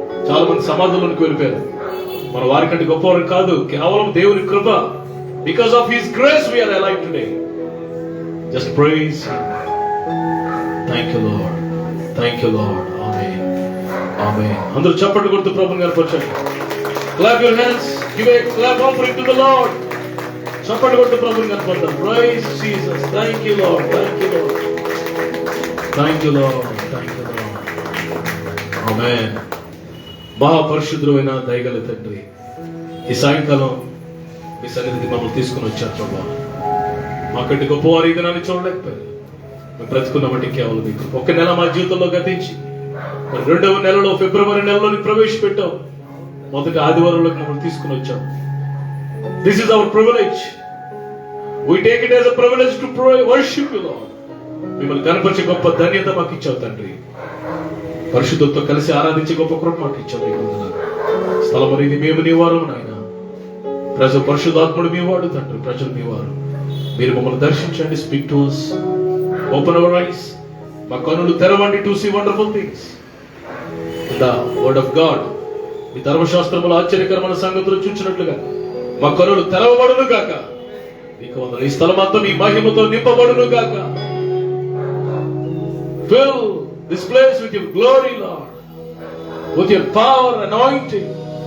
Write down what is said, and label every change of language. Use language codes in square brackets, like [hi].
[te] చాలా మంది సమాధుల్లోకి వెళ్ళిపోయారు. మన వారికంటే గొప్పవారు కాదు, కేవలం దేవుని కృప. [en] Because of his grace we are alive today. Just praise him. Thank you Lord. Thank you Lord. Amen. Amen. [te] అందరూ చప్పట్లు కొడుతూ ప్రభువుని కనపరచండి. [en] Clap your hands. Give a clap offering to the Lord. [te] చప్పట్లు కొడుతూ ప్రభువుని కనపరచండి. [en] Praise Jesus. Thank you, Lord. Thank you, Lord. Thank you, Lord. Thank you, Lord. Amen. [te] మహాపరిశుద్ధుడైన దయగల తండ్రి, ఈ సాయంకాలం మీ సన్నిధికి మమ్మల్ని తీసుకుని వచ్చారు ప్రభా. మాకంటే గొప్పవారు ఈ దినాన్ని చూడలేకపోయారు. మేము బ్రతుకున్నామంటే కేవలం మీకు. ఒక నెల మా జీవితంలో గతించి మరి 2వ నెలలో ఫిబ్రవరి నెలలోని ప్రవేశపెట్టాం. మొదటి ఆదివారంలోకి మమ్మల్ని తీసుకుని వచ్చాం. [en] This is our privilege. We take it as a privilege to worship you, Lord. [te] మిమ్మల్ని కనపరిచే గొప్ప ధన్యత మాకు ఇచ్చావు తండ్రి. పరిశుద్ధులతో కలిసి ఆరాధించే గొప్ప కృప మాకు ఇచ్చావు. మీకు వందనాలు. స్థలం అనేది మేము నీ వారు నాయన. ప్రజలు పరిశుద్ధాత్ముడు మీ వాడు తండ్రి. ప్రజలు మీ వారు. మీరు మమ్మల్ని దర్శించండి. [en] Speak to us. Open our eyes. [te] మా కన్నులు తెరవండి [en] To see wonderful things. The word of God. [te] మీ ధర్మశాస్త్రములు ఆశ్చర్యకరమైన సంగతులు చూచినట్లుగా మా కన్నులు తెరవబడును గాక. మీకు వందనాలు. ఈ స్థలం అంతా మీ మహిమతో నింపబడును గాక. [en] Fill this place with your glory, Lord. With your power, anointing.